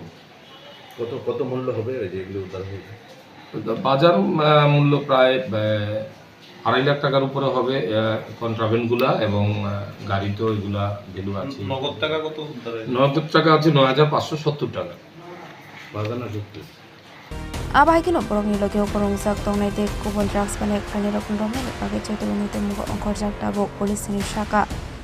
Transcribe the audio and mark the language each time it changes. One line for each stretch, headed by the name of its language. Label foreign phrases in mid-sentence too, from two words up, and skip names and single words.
Bangla: কত মূল্য হবে যেগুলো উদ্ধার হয়েছে বাজার মূল্য প্রায় 2.5 লাখ টাকার উপরে হবে কন্ট্রাব্যান্ডগুলা এবং গাড়ি তো এগুলা ভ্যালু আছে নগদ টাকা কত নগদ টাকা আছে 9570 টাকা বাজার না যুক্ত
Kok Borok: Abahikino porong nilogyo porong sak tong naite kubon drugs panek khani rokun romne page chetu nite mugo onkor jak tabo police ni shaka